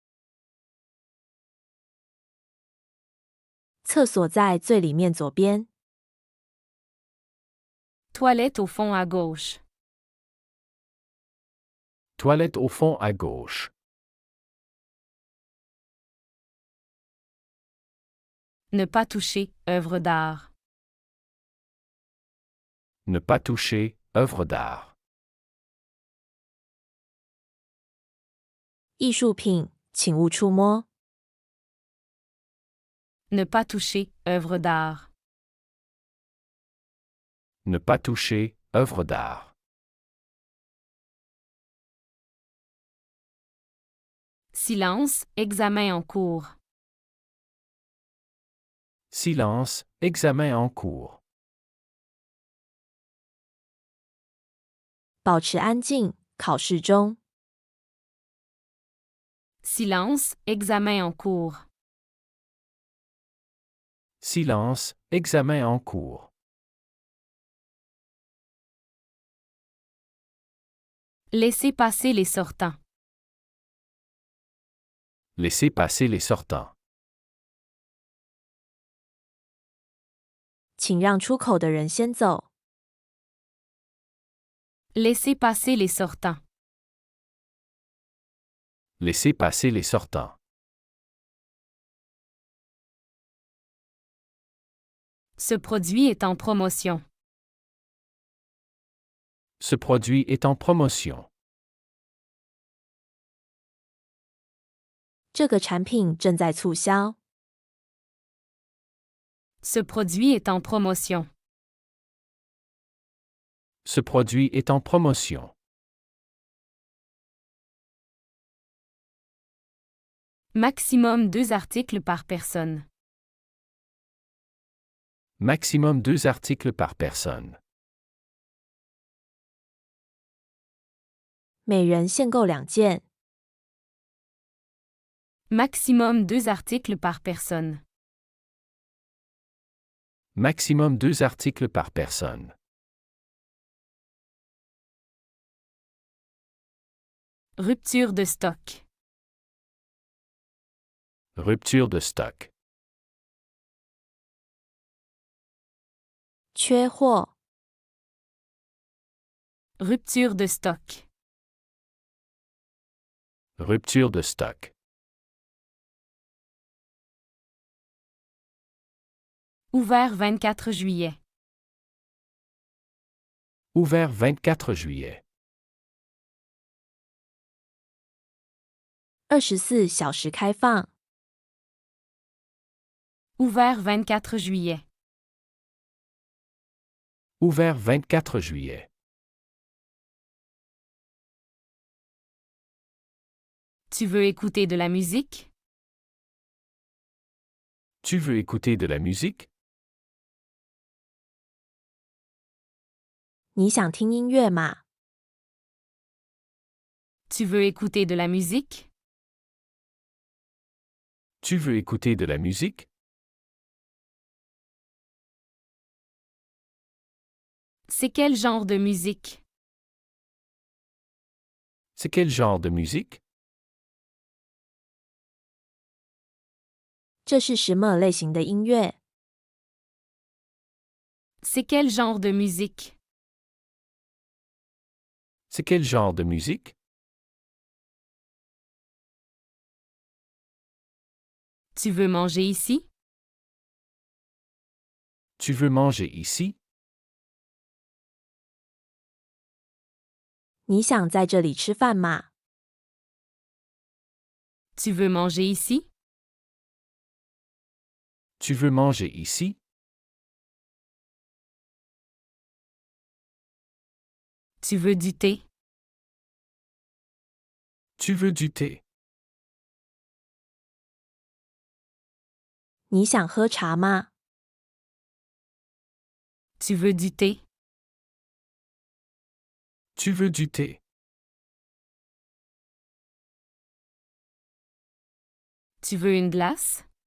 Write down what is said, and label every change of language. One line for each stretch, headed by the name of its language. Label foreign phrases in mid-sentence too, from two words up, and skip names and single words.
Chinese: 厕所在最里面左边。
French: Toilette au fond à gauche. Toilette au fond à gauche. Ne pas toucher, œuvre d'art. Ne pas toucher, œuvre d'art.
Chinese: 艺术品，请勿触摸。
French: Ne pas toucher, œuvre d'art. Ne pas toucher, œuvre d'art. Silence, examen en cours. Silence, examen en cours.
Chinese: 保持安静，考试中。
French: Silence, examen en cours. Silence, examen en cours. Laissez passer les sortants. Laissez passer les sortants.
Chinese: 请让出口的人先走。
French: Laissez passer les sortants. Laissez passer les sortants. Ce produit est en promotion. Ce produit est en promotion.
Chinese: 这个产品正在促销。
French: Ce produit est en promotion. Ce produit est en promotion. Maximum 2 articles par personne. Maximum 2 articles par personne.
Chinese: 每人限购2件。
French: Maximum 2 articles par personne. Maximum 2 articles par personne. Rupture de stock. Rupture de stock.
Chinese: 缺货。
French: Rupture de stock. Rupture de stock. Ouvert 24 juillet. Ouvert 24 juillet.
Chinese: 24 小时开放。
French: Ouvert 24 juillet. Ouvert 24 juillet. Tu veux écouter de la musique? Tu veux écouter de la musique?
Chinese: 你想听音乐吗？
French: Tu veux écouter de la musique? Tu veux écouter de la musique? C'est quel genre de musique? C'est quel genre de musique?
Chinese: 这是什么类型的音乐？
French: C'est quel genre de musique? C'est quel genre de musique? Tu veux manger ici? Tu veux manger ici?
Chinese: 你想在这里吃饭吗？
French: Tu veux manger ici? Tu veux manger ici? Tu veux du thé? Tu veux du thé?
Chinese: 你想喝茶吗？
French: Tu veux du thé? Tu veux du thé? Tu veux une glace?